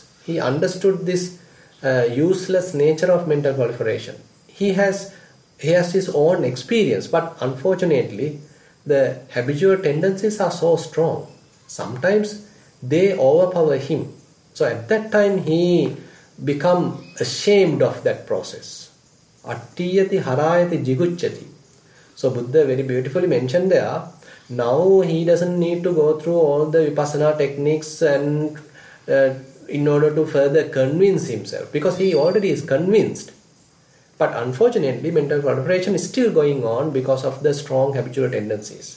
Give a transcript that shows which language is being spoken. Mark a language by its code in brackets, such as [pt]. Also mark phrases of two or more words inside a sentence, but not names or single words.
[en] He understood this useless nature of mental proliferation. He has his own experience, but unfortunately, the habitual tendencies are so strong. Sometimes they overpower him. So at that time, he become ashamed of that process. [pi] Attiyati harayati jigucchati. [en] So Buddha very beautifully mentioned there, now he doesn't need to go through all the vipassana techniques and in order to further convince himself, because he already is convinced. But unfortunately, mental proliferation is still going on because of the strong habitual tendencies.